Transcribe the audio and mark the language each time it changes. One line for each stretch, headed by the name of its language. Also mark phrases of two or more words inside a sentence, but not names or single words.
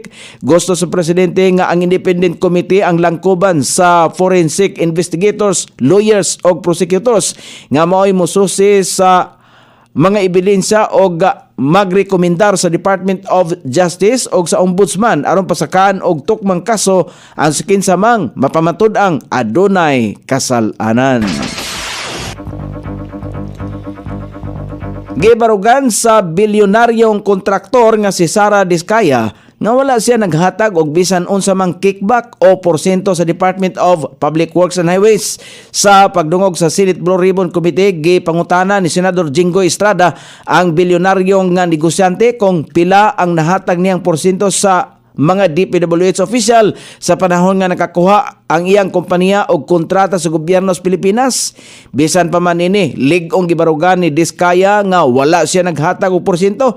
Cebuano: Gusto sa presidente nga ang
English: independent committee
Cebuano: ang langkuban sa
English: forensic investigators, lawyers
Cebuano: o prosecutors nga mao'y mususi sa mga ebidensya o magrekomendar sa Department of Justice o sa Ombudsman aron pasakaan og tukmang kaso ang kinsamang mapamatud-ang adunay kasalanan. Gibarugan sa bilyonaryong kontraktor nga si Sara Diskaya nga wala siya naghatag og bisan unsa mang kickback o porsyento sa Department of Public Works and Highways. Sa pagdungog sa Senate Blue Ribbon Committee, gipangutana ni Senador Jinggoy Estrada ang bilyonaryong nga negosyante kung pila ang nahatag niyang porsyento sa mga DPWH official sa panahon nga nakakuha ang iyang kompanya og kontrata sa gobyerno sa Pilipinas. Bisan pa man ini, lig-ong gibarugan ni Diskaya nga wala siya naghatag og porsyento.